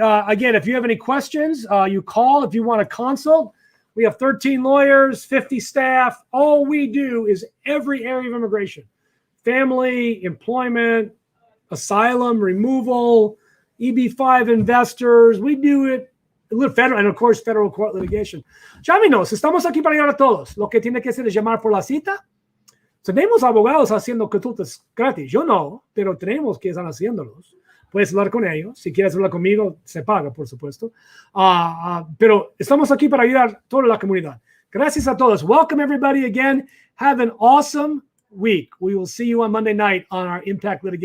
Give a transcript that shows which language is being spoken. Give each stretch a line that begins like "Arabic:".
English: Again, if you have any questions, you call. If you want to consult, we have 13 lawyers, 50 staff. All we do is every area of immigration: family, employment, asylum, removal, EB-5 investors. We do it. Federal, and of course, federal court litigation.
Spanish: Llámenos. Estamos aquí para ayudar a todos. Lo que tiene que hacer es llamar por la cita. Tenemos abogados haciendo consultas gratis. Yo no, pero tenemos que estar haciéndolos. Puedes hablar con ellos. Si quieres hablar conmigo, se paga, por supuesto. Pero estamos aquí para ayudar a toda la comunidad. Gracias a todos.
English: Welcome, everybody, again. Have an awesome week. We will see you on Monday night on our Impact Litigation.